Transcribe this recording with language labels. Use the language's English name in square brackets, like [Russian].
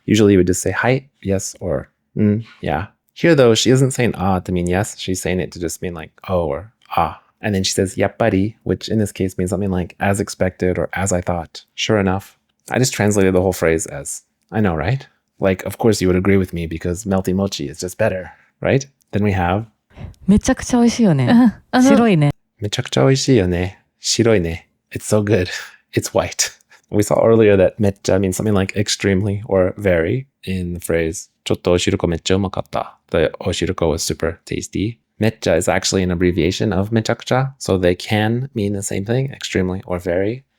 [English] Usually you would just say hi, yes, or yeah. Here though, she isn't saying to mean yes. She's saying it to just mean like oh or ah. And then she says yappari, which in this case means something like as expected or as I thought. Sure enough. I just translated the whole phrase as I know, right? Like, of course you would agree with me because melty mochi is just better, right? Then we have [Japanese] めちゃくちゃ美味しいよね。白いね。めちゃくちゃ美味しいよね。白いね. [English] It's so good. It's white. We saw earlier that めっちゃ means something like extremely or very in the phrase [Japanese] ちょっとおしるこめっちゃうまかった. [English] The おしるこ was super tasty. めっちゃ is actually an abbreviation of めちゃくちゃ, so they can mean the same thing, extremely or very.